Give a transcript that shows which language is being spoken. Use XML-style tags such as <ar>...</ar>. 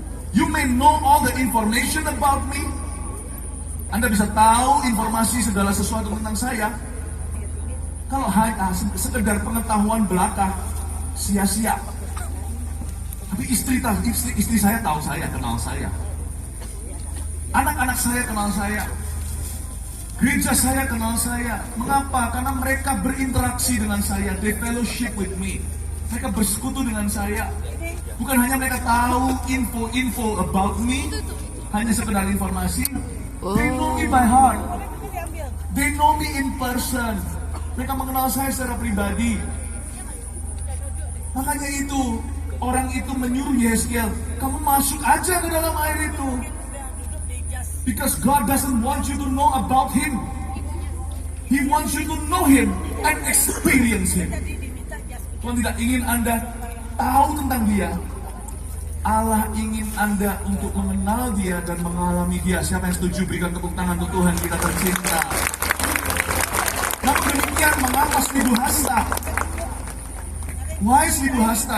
<en>You may know all the information about me.</en> <id>Anda bisa tahu informasi segala sesuatu tentang saya. Kalau hanya sekedar pengetahuan belaka, sia-sia. Tapi istri saya tahu saya, kenal saya. Anak-anak saya kenal saya. Gereja saya kenal saya. Mengapa? Karena mereka berinteraksi dengan saya.</id> <en>They fellowship with me.</en> <id>Mereka bersekutu dengan saya. Bukan hanya mereka tahu info</id> <en>about me,</en> <id>hanya sekedar informasi.</id> <en>They know me by heart. They know me in person.</en> <id>Mereka mengenal saya secara pribadi. Makanya itu, orang itu menyuruh Yeskiel, kamu masuk aja ke dalam air itu.</id> <en>Because God doesn't want you to know about Him. He wants you to know Him and experience Him.</en> <id>Tuhan tidak ingin Anda tahu tentang Dia. Allah ingin Anda untuk mengenal Dia dan mengalami Dia. Siapa yang setuju? Berikan tepuk tangan untuk Tuhan kita tercinta. Namun demikian, mengapa 1000 hasta?</id> <en>Why 1000 hasta?</en>